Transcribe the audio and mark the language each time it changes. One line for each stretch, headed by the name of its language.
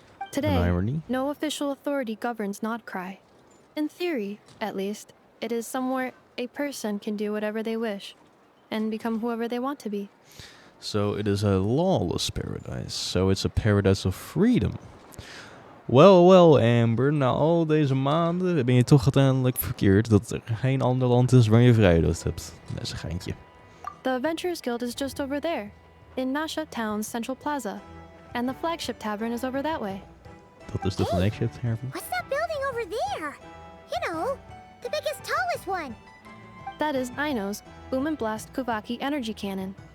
English: Today, An irony? no official authority governs Nod Krai. In theory, at least, it is somewhere a person can do whatever they wish, and become whoever they want to be. So it is a lawless paradise. So it's a paradise of freedom.
Dutch: Wel, Amber, na al deze maanden ben je toch uiteindelijk verkeerd dat er geen ander land is waar je vrijheid hebt. Dat is een geintje.
English: The Adventurers Guild is just over there, in Nasha Town's Central Plaza, and the flagship tavern is over that way.
Dutch: Dat is de flagship tavern.
English: What's that building over there? You know, the biggest, tallest one. That is Aino's Boom and Blast Kuvaki energy cannon.